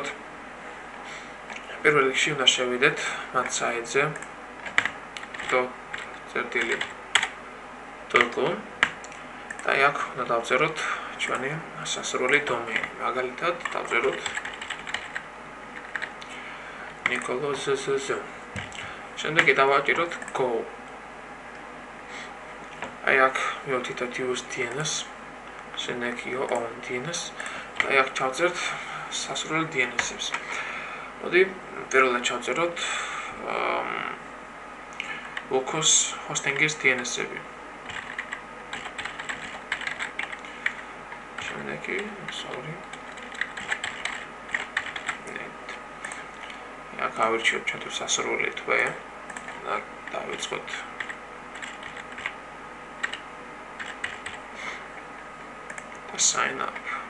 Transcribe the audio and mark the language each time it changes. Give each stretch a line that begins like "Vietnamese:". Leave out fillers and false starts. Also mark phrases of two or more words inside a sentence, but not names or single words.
Georgian: პირველ რიგში უნდა შევიდეთ მათ საიტზე .togo და აქ უნდა დავწეროთ ჩვენი სასურველი დომეინი. მაგალითად დავწეროთ nikolozz. შემდეგ დავაჭიროთ go. აქ მივთითოთ
English: use DNS,
Georgian: შემდეგ
English: own DNS
Georgian: და აქ ჩავწერთ სასურველ DNS-ებს. მოდი პირველად ჩავწეროთ localhost hosting-ის DNS-ები. შემდეგ აქ ავირჩიოთ ჩვენთვის სასურველი თვე და დავიწყოთ
English: sign up.